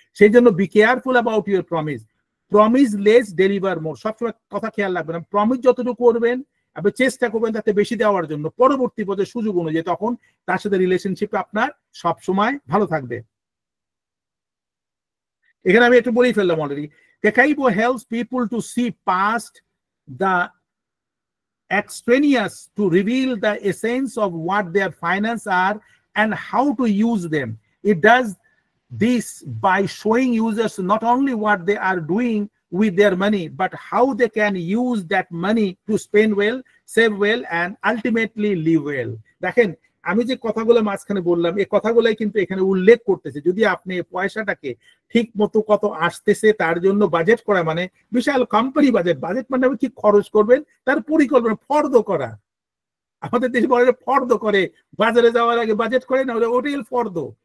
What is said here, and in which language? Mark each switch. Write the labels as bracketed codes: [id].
[bn] সেই জন্য [en] Be careful about your promise. Promise less deliver more. [bn] সবসময় কথা খেয়াল রাখবেন, প্রমিস যতটুকু করবেন আপনি চেষ্টা করবেন তাতে বেশি দেওয়ার জন্য, পরবর্তী পর্যায়ে সুযোগ অনুযায়ী, তখন তার সাথে রিলেশনশিপ আপনার সব সময় ভালো থাকবে। এখানে আমি একটু বলেই ফেললাম already. [en] Kakaibo helps people to see past the extraneous to reveal the essence of what their finance are and how to use them. It does this by showing users not only what they are doing with their money, but how they can use that money to spend well, save well, and ultimately live well. [bn] দেখেন আমি যে কথাগুলো মাঝখানে বললাম এই কথাগুলাই কিন্তু এখানে উল্লেখ করতেছে। যদি আপনি পয়সাটাকে ঠিক মতো কত আসতেছে তার জন্য বাজেট করা, মানে বিশাল কোম্পানি বাজেট, বাজেট মানে কি খরচ করবেন তার পরিকল্পনা, ফর্দ করা। আমাদের দেশে বলে ফর্দ করে, বাজারে যাওয়ার আগে বাজেট করে না, ওটাই ফর্দ।